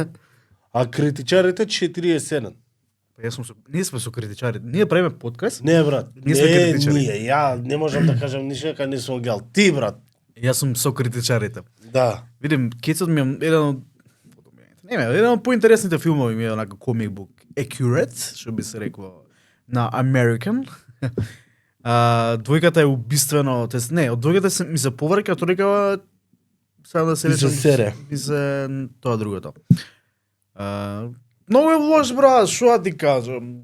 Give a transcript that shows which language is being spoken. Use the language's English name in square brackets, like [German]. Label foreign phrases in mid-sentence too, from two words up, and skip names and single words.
[Macedonian] А критичарите 47. Па јас сум со... Ние сме со критичари. Ние правиме подкаст. Не, брат. Ние сме критичари. Ние. Ја не можам да кажам ништо дека не сум гледал. Ти, брат. Јас сум со критичарите. Да. Видим, кецот ми е еден од... еден од поинтересните филмови ми е онака [English] comic book accurate, [Macedonian] што би се рекло на American. Двојката е убиствено, тоест не, од двојката ми се поврка, тројка сега да се Ми се речем, сере. ми се тоа другото. Многу е лош, брат, што да ти кажам.